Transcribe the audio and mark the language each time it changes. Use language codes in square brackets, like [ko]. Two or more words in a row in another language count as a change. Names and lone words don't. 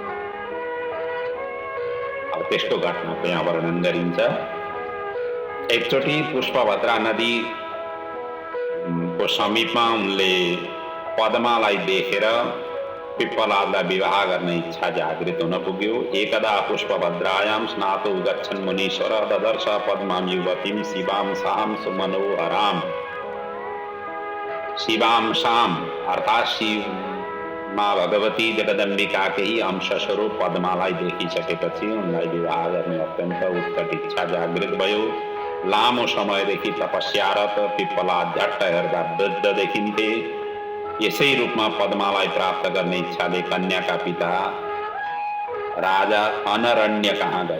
[ne] अब त्यसको घटनाको यहाँ वर्णन गरिन्छ। एकचोटि पुष्पभद्रा नदीको समीपमा उनले पद्मालाई देखेर पिप्पलादलाई विवाह गर्ने इच्छा जागृत हुन पुग्यो। [sa] एकदा पुष्पभद्रायां स्नातो गच्छन् मुनीश्वर ददर्श पद्मां युवतीं शिवां सां सुमनोहरां। शिवां सां [ne] अर्थात् [hi] शिव माँ भगवती जगदम्बिका के ही अंश स्वरूप [ne] पद्मालाई देखिसकेपछि उनलाई विवाह गर्ने अत्यन्त उत्कट इच्छा जागृत भयो। लामो समयदेखि तपस्यारत पिप्पलाद झट्ट हेर्दा वृद्ध देखिन्थे। यसै रूपमा पद्मालाई प्राप्त गर्ने इच्छाले कन्याका पिता राजा अनरण्य कहाँ गए।